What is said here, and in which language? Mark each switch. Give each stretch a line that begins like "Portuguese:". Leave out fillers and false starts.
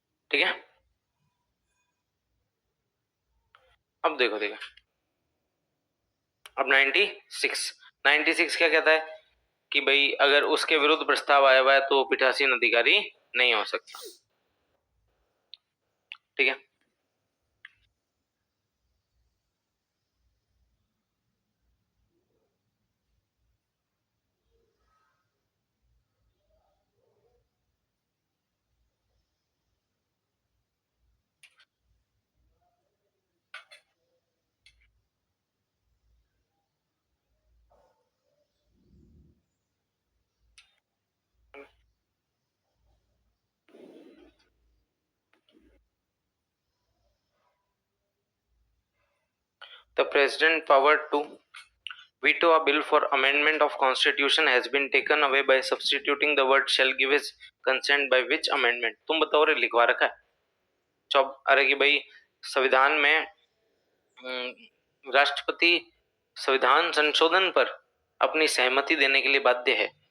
Hindi: ठीक है, अब देखो देखो, अब 96 क्या कहता है कि भाई अगर उसके विरुद्ध प्रस्ताव आया हुआ है तो पीठासीन अधिकारी नहीं हो सकता। ठीक है,
English: the president power to veto a bill for amendment of constitution has been taken away by substituting the word shall give his consent by which amendment।
Hindi: तुम बताओ रे, लिखवा रखा है अरे कि भाई संविधान में राष्ट्रपति संविधान संशोधन पर अपनी सहमति देने के लिए बाध्य है।